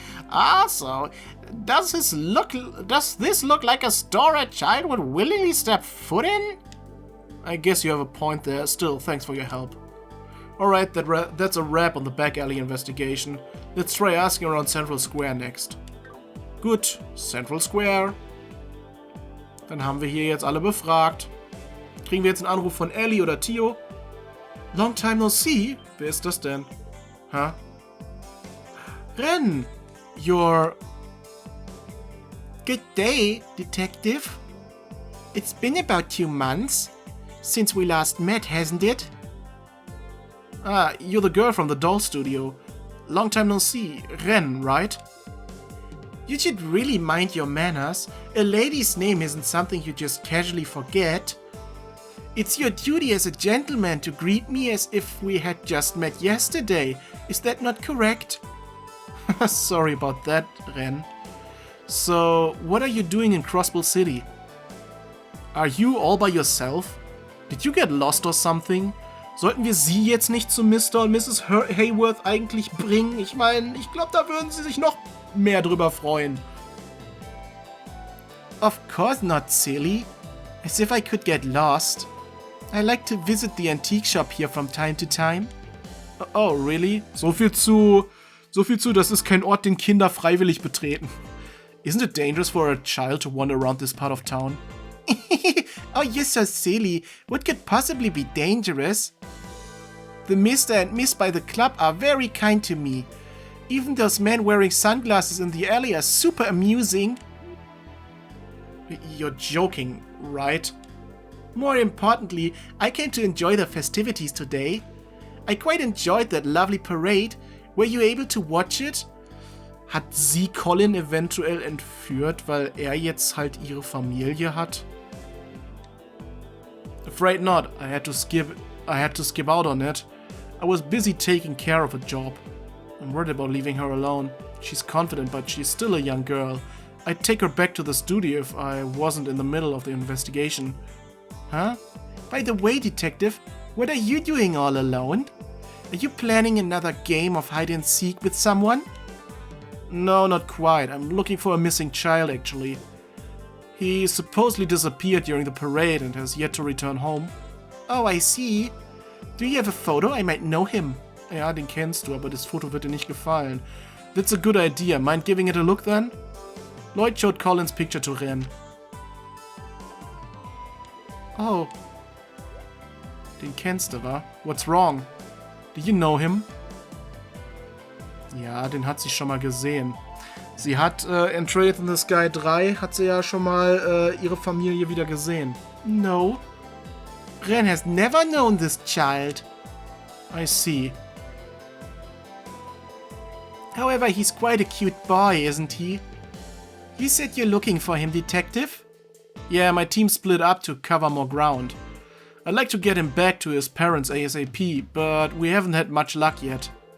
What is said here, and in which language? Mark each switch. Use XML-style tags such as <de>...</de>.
<en>Also, does this look like a store a child would willingly step foot in? I guess you have a point there. Still, thanks for your help. Alright, that's a wrap on the back alley investigation. Let's try asking around Central Square next.</en> <de>Gut, Central Square. Dann haben wir hier jetzt alle befragt. Kriegen wir jetzt einen Anruf von Ellie oder Tio?</de> <en>Long time no see?</en> <de>Wer ist das denn? Hä? Ren!</de> <en>You're... Good day, Detective. It's been about 2 months since we last met, hasn't it? Ah, you're the girl from the doll studio. Long time no see. Ren, right? You should really mind your manners. A lady's name isn't something you just casually forget. It's your duty as a gentleman to greet me as if we had just met yesterday. Is that not correct? Sorry about that, Ren. So, what are you doing in Crossbell City? Are you all by yourself? Did you get lost or something?</en> <de>Sollten wir sie jetzt nicht zu Mr. und Mrs. Hayworth eigentlich bringen? Ich meine, ich glaube, da würden sie sich noch mehr drüber freuen.</de> <en>Of course not, silly. As if I could get lost. I like to visit the antique shop here from time to time. Oh, really?</en> <de>So viel zu, das ist kein Ort, den Kinder freiwillig betreten.</de> <en>Isn't it dangerous for a child to wander around this part of town? Oh, you're so silly. What could possibly be dangerous? The Mr. and Miss by the club are very kind to me. Even those men wearing sunglasses in the alley are super amusing. You're joking, right? More importantly, I came to enjoy the festivities today. I quite enjoyed that lovely parade. Were you able to watch it?</en> <de>Hat sie Colin eventuell entführt, weil er jetzt halt ihre Familie hat?</de> <en>Afraid not. I had to skip out on it. I was busy taking care of a job. I'm worried about leaving her alone. She's confident, but she's still a young girl. I'd take her back to the studio if I wasn't in the middle of the investigation. Huh? By the way, Detective, what are you doing all alone? Are you planning another game of hide and seek with someone? No, not quite. I'm looking for a missing child, actually. He supposedly disappeared during the parade and has yet to return home. Oh, I see. Do you have a photo? I might know him.</en> <de>Ja, den kennst du, aber das Foto wird dir nicht gefallen.</de> <en>That's a good idea. Mind giving it a look then? Lloyd showed Colin's picture to Ren. Oh.</en> <de>Den kennst du, wa?</de> <en>What's wrong? Do you know him?</en> <de>Ja, den hat sie schon mal gesehen. Sie hat in Trails in the Sky 3 hat sie ja schon mal ihre Familie wieder gesehen.</de> <en>No. Ren has never known this child. I see. However, he's quite a cute boy, isn't he? You said you're looking for him, detective? Yeah, my team split up to cover more ground. I'd like to get him back to his parents ASAP, but we haven't had much luck yet.</en>